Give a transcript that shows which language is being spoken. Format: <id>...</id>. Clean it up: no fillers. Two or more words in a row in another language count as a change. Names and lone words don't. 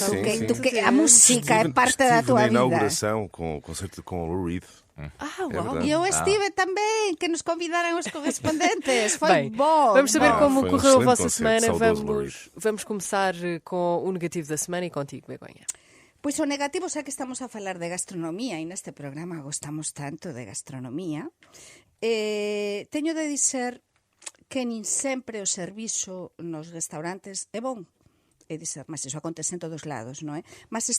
<pt>A música é parte da tua vida. Na inauguração com o concerto com o Lou Reed. Uau! E eu estive também, que nos convidaram os correspondentes. Foi bom. Vamos saber como correu a vossa semana. Saudoso Vamos começar com o negativo da semana e contigo, Begonha.</pt> <gl>Pois o negativo, xa que estamos a falar de gastronomía e neste programa gostamos tanto de gastronomía, teño de dizer que nin sempre o servizo nos restaurantes é bon. É dizer, mas iso acontece en todos lados, non é?</gl>